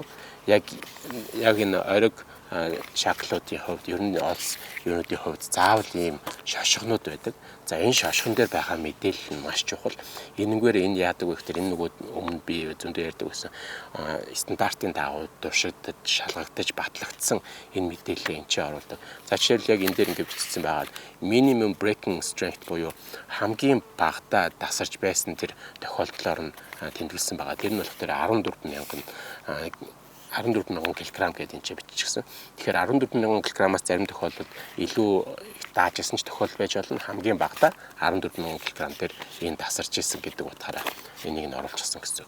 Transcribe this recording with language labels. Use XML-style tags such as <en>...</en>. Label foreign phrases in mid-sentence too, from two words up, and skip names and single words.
<mn>Яг энэ ориг шаклуудын хувьд ер нь олс юунуудын хувьд заавал ийм шошгонууд байдаг. За энэ шошгон дээр байгаа мэдээлэл нь маш чухал. Энэгээр энэ яадаг вэ гэхээр энэ нөгөө өмнө би зөндөө ярьдаг гэсэн стандартын дагуу туршигдаж, шалгагдаж, батлагдсан энэ мэдээлэлээ энэ чинь оруулдаг. За жишээл яг энэ дээр ингэ бичсэн байгаа</mn> <en>minimum breaking strength</en> <mn>буюу хамгийн багадаа дасарч байсан тэр тохиолдлоор нь тэмдэглэсэн байгаа. Тэр нь болохоор 14,000 кг гэдэг энэ чинь биччихсэн. Тэгэхээр 14,000 кг-аас зарим тохиолдолд илүү даажсэн ч тохиолдол байж болно. Хамгийн багадаа 14,000 кг дээр энэ тасарч исэн гэдэг утгаараа энийг нь оруулчихсан гэсэн.</mn>